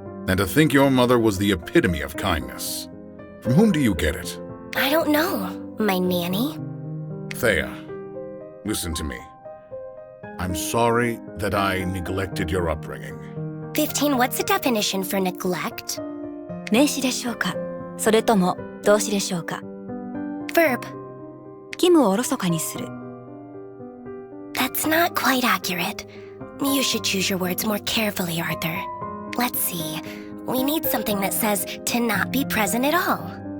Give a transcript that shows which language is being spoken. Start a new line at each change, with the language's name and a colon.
English: And to think your mother was the epitome of kindness. From whom do you get it? I don't know. My nanny? Thea, listen to me. I'm sorry that I neglected your upbringing. 15, what's the definition for neglect?
Japanese: 名詞でしょうかそれとも動詞でしょうか
English: Verb.
Japanese: 義務をおろそかにする
English: That's not quite accurate. You should choose your words more carefully, Arthur. Let's see. We need something that says to not be present at all.